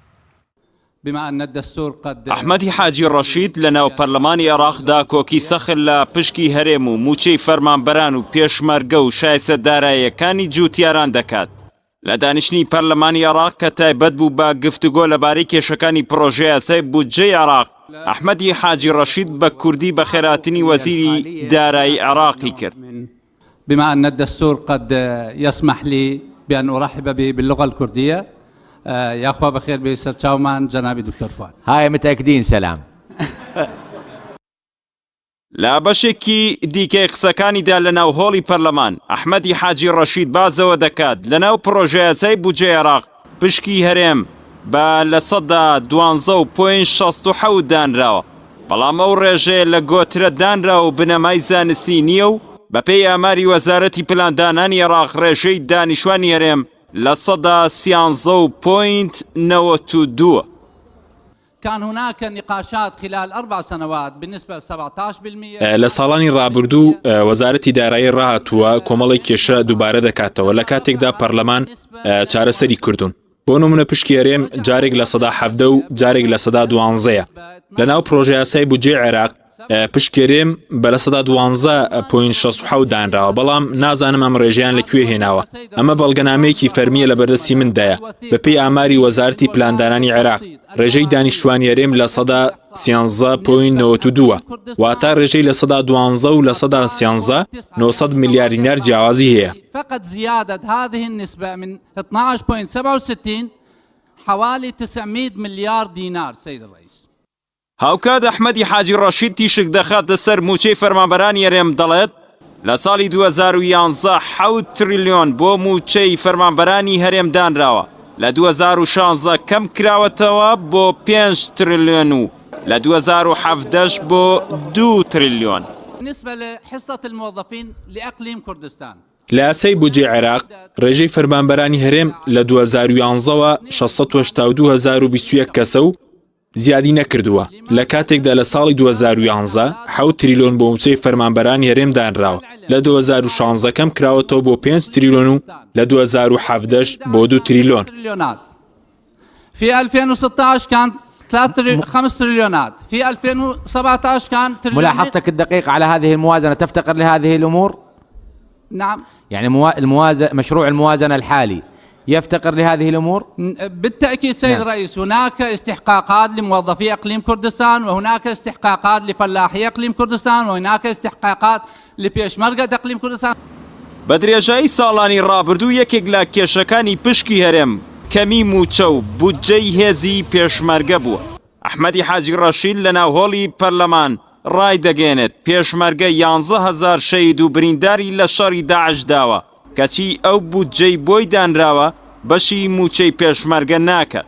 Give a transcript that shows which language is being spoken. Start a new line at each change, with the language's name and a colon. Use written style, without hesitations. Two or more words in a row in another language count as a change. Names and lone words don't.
Central Kurdish: ئەحمەدی حاجی ڕەشید لەناو پەرلەمانی عێراقدا کۆکی سەخت لە پشکی هەرێم و موچەی فەرمانبەران و پێشمەرگە و شایستە داراییەکانی جووتیاران دەکات. لە دانیشتنی پەرلەمانی عێراق کە تایبەت بوو بە گفتوگۆ لەبارەی کێشەکانی پرۆژەی یاسای بودجەی عێراق، ئەحمەدی حاجی ڕەشید بە کوردی بە خێراتنی وەزیری دارایی عێراقی کرد.
Arabic: بما أن الدستور قد يسمح لي بأن أرحب باللغة الكردية، يا أخوة
Central Kurdish: بخير بيسر تشاومان
Arabic: جنابي دكتور فؤاد. هاي متأكدين سلام.
Central Kurdish: لا بەشێکی دیکەی قسەکانیدا لەناو هۆڵی پەرلەمان ئەحمەدی حاجی ڕەشید بازەوە دەکات لەناو پرۆژەی یاسای بودجەی عێراق پشکی هەرێم بە لە سەدا 12.67 دانراوە، بەڵام ئەو ڕێژەیە لە گۆترە دانراوە و بنەمای زانستی نییە و بەپێی ئاماری وەزارەتی پلاندانانی عێراق ڕێژەی دانیشتوانی هەرێم لە سەدا 13.92.
Arabic: كان هناك نقاشات خلال 4 سنوات بالنسبة ل 17%.
Central Kurdish: لە ساڵانی ڕابردوو وەزارەتی دارایی ڕاهاتووە کۆمەڵی کێشە دووبارە دەکاتەوە لە کاتێکدا پەرلەمان چارەسەری کردوون. بۆ نمونە پشکی هەرێم جارێک لە سەدا 17 و جارێک لە سەدا 12. لەناو پرۆژەی یاسای بودجەی عێراق پشکێرێم بە لە سەدا 12.67 دانراوە، بەڵام نازانم ئەم ڕێژیان لەکوێ هێناوە. ئەمە بەڵگەنامەیەکی فەرمیە لە بەردەستی مندایە. بەپێی ئاماری وەزارەتی پلاندانانی عێراق ڕێژەی دانیشتوانی هەرێم لە سەدا 13.92، واتە ڕێژەی لە سەدا 12 و لە سەدا 13 900 ملیار دینار جیاوازی هەیە.
Arabic: فقط زيادة هذه النسبة من 12.67 حوالي 900 مليار دينار سيد الرئيس.
Central Kurdish: هاوکات ئەحمەدی حاجی ڕەشید تیشک دەخاتە سەر موچەی فەرمانبەرانی هەرێم دەڵێت لە ساڵی 2011 7 تریلیۆن بۆ موچەی فەرمانبەرانی هەرێم دانراوە، لە 2016 کەم کراوەتەوە بۆ 5 تریلیۆن و لە 2017 بۆ 2 تریلیۆن.
Arabic: بالنسبة لحصة الموظفين لإقليم كردستان
Central Kurdish: لە یاسای بودجەی عێراق ڕێژەی فەرمانبەرانی هەرێم لە 2011ەوە 682,021 کەسە و زیادی نەکردووە، لە کاتێکدا لە ساڵی 2011 7 تریلیۆن بۆ موچەی فەرمانبەرانی هەرێم دانراوە، لە 2016 کەم کراوەتەوە بۆ 5 تریلیۆن و لە 2017 بۆ 2 تریلیۆن.
Arabic: في 2016 كان 5 تريليونات، في 2017 كان تريليون. ملاحظتك الدقيقة على هذه الموازنة تفتقر لهذه الأمور؟ نعم. يعني مشروع الموازنة الحالي يفتقر لهذه الأمور؟ بالتأكيد سيد الرئيس، هناك استحقاقات لموظفي إقليم كردستان، وهناك استحقاقات لفلاحي إقليم كردستان، وهناك استحقاقات لپێشمەرگە إقليم كردستان.
Central Kurdish: بە درێژایی ساڵانی ڕابردوو یەکێک لە کێشەکانی پشکی هەرێم کەمی موچە و بودجەی هێزی پێشمەرگە بووە. ئەحمەدی حاجی ڕەشید لەناو هۆڵی پەرلەمان ڕای دەگەێنێت پێشمەرگە 11,000 شەهید و برینداری لە شەڕی داعش داوە، کەچی ئەو بودجەی بۆی دانراوە بەشی موچەی پێشمەرگە ناکات.